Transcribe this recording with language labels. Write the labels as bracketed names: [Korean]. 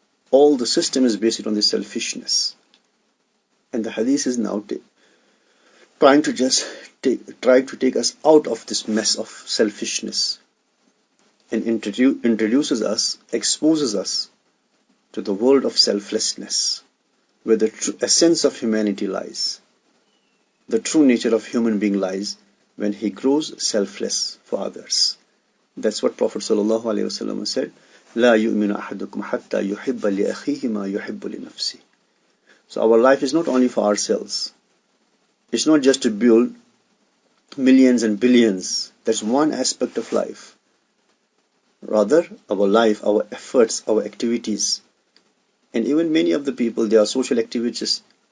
[English] All the system is based on this selfishness. And the Hadith is now trying to take us out of this mess of selfishness, and introduces us, exposes us to the world of selflessness, where the true essence of humanity lies. The true nature of human being lies when he grows selfless for others. That's what Prophet ﷺ said, [Arabic] لا يؤمن أحدكم حتى يحب لأخيه ما يحب لنفسه. [English] So our life is not only for ourselves. It's not just to build millions and billions. That's one aspect of life. Rather, our life, our efforts, our activities, and even many of the people, they are social activists.